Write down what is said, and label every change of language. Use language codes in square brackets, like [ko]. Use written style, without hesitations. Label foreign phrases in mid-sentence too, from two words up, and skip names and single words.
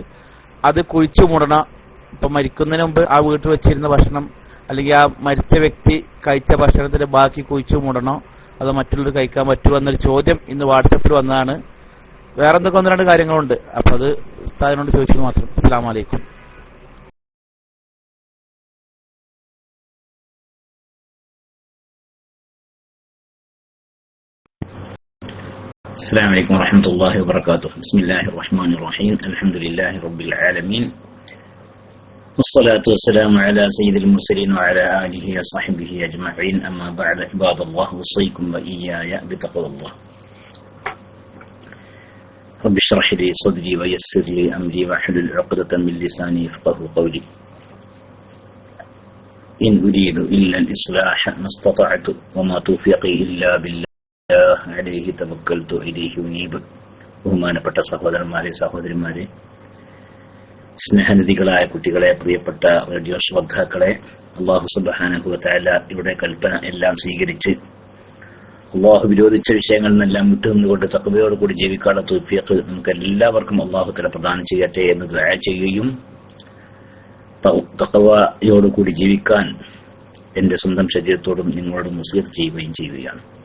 [ml] അത് കുഴിച്ചു മൂടണം. ഇപ്പൊ മരിക്കുന്നതിന് മുമ്പ് ആ വീട്ടിൽ വെച്ചിരുന്ന ഭക്ഷണം അല്ലെങ്കിൽ ആ മരിച്ച വ്യക്തി കഴിച്ച ഭക്ഷണത്തിന്റെ ബാക്കി കുഴിച്ചു മൂടണോ അതോ മറ്റുള്ളവർ കഴിക്കാൻ പറ്റുമോ എന്നൊരു ചോദ്യം ഇന്ന് വാട്സപ്പിൽ വന്നതാണ്. വേറെ എന്തൊക്കെ ഒന്ന് രണ്ട് കാര്യങ്ങളുണ്ട്. അപ്പൊ അത് ഉസ്താദിനോട് ചോദിച്ചത് മാത്രം. [ar] السلام عليكم. السلام عليكم ورحمة الله وبركاته. بسم الله الرحمن الرحيم. الحمد لله رب العالمين والصلاة والسلام على سيد المرسلين وعلى آله وصحبه أجمعين. أما بعد عباد الله أوصيكم وإياي بتقوى الله. رب اشرح لي صدري ويسر لي أمري واحلل عقدة من لساني يفقهوا قولي. إن أريد إلا الإصلاح ما استطعت وما توفيقي إلا بالله عليه توكلت إليه أنيب. [ml] ബഹുമാനപ്പെട്ട സഹോദരന്മാരെ സഹോദരിമാരെ, സ്നേഹനിധികളായ കുട്ടികളെ, പ്രിയപ്പെട്ട റേഡിയോ ശ്രോതാക്കളെ, [ar] الله سبحانه وتعالى [ml] ഇവിടെ കൽപ്പന എല്ലാം സ്വീകരിച്ച് അല്ലാഹു വിരോധിച്ച വിഷയങ്ങളിൽ നിന്നെല്ലാം വിട്ടുനിന്നുകൊണ്ട് തഖ്വയോടുകൂടി ജീവിക്കാനുള്ള തൗഫീഖ് നമുക്ക് എല്ലാവർക്കും [ar] الله تعالى [ml] പ്രദാനം ചെയ്യട്ടെ എന്ന് ദുആ ചെയ്യുകയും തഖ്വയോടുകൂടി ജീവിക്കാൻ എന്റെ സ്വന്തം ശരീരത്തോടും നിങ്ങളോടും വസിയത്ത് ചെയ്യുകയും ചെയ്യുകയാണ്.